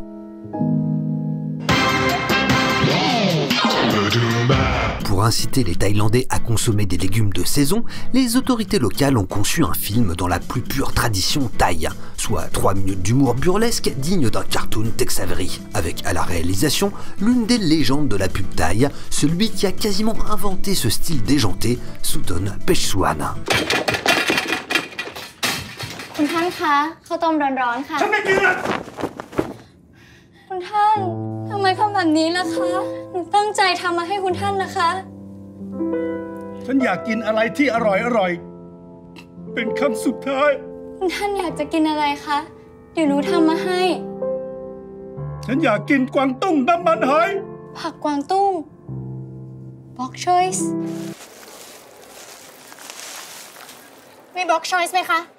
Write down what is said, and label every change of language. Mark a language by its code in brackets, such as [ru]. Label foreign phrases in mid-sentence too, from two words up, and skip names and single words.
[fr] Pour inciter les Thaïlandais à consommer des légumes de saison, les autorités locales ont conçu un film dans la plus pure tradition thaï, soit 3 minutes d'humour burlesque digne d'un cartoon Tex Avery, avec à la réalisation l'une des légendes de la pub thaï, celui qui a quasiment inventé ce style déjanté, Suthon Pechsuan. [th] คุณท่านคะข้าวต้มร้อนๆค่ะฉันไม่กินอ่ะคุณท่านทำไมทำแบบ นี้ล่ะคะหนูตั้งใจทำมาให้คุณท่านนะคะฉันอยากกินอะไรที่อร่อยๆเป็นคำสุดท้ายคุณท่านอยากจะกินอะไรคะเดี๋ยวหนูทำมาให้ฉันอยากกินกวางตุ้งน้ำมันหอยผักกวางตุ้ง [en] Bok choice [th] มี [en] Bok choice [th] ไหมคะ